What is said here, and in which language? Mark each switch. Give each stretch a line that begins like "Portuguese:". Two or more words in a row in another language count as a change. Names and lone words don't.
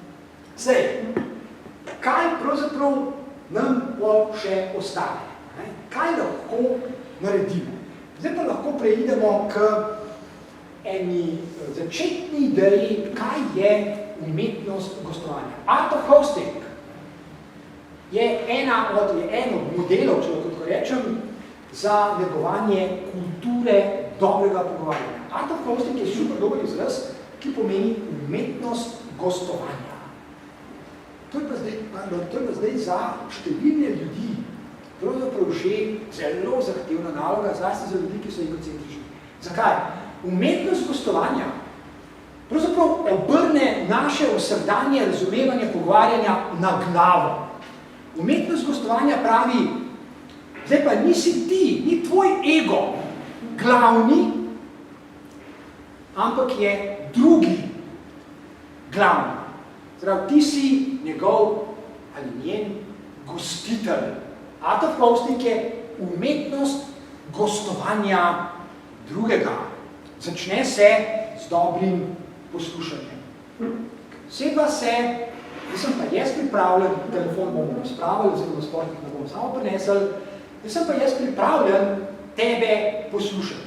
Slovenian: Kaj pravzaprav nam bo še ostane? Kaj lahko naredimo? Zdaj pa lahko preidemo k eni začetni ideji, kaj je umetnost gostovanja.
English: Art of hosting
Slovenian: je eno od modelov, če lahko rečem, za negovanje kulture dobrega pogovarjanja.
English: Art of hosting
Slovenian: je super dober izraz, ki pomeni umetnost gostovanja. To je pa zdaj za številne ljudi pravzaprav že zelo zahtevna naloga, zlasti za ljudi, ki so egocentrični. Zakaj? Umetnost gostovanja pravzaprav obrne naše vsakdanje razumevanje pogovarjanja na glavo. Umetnost gostovanja pravi, zdaj pa nisi ti, ni tvoj ego glavni, ampak je drugi glavni. Zdaj, ti si njegov ali njen gostitelj.
English: Art of hosting
Slovenian: je umetnost gostovanja drugega. Začne se z dobrim poslušanjem. Sedva se, sem pa jaz pripravljen, telefon bomo spravili, oziroma sportnik ne bomo samo prinesel, sem pa jaz pripravljen tebe poslušati.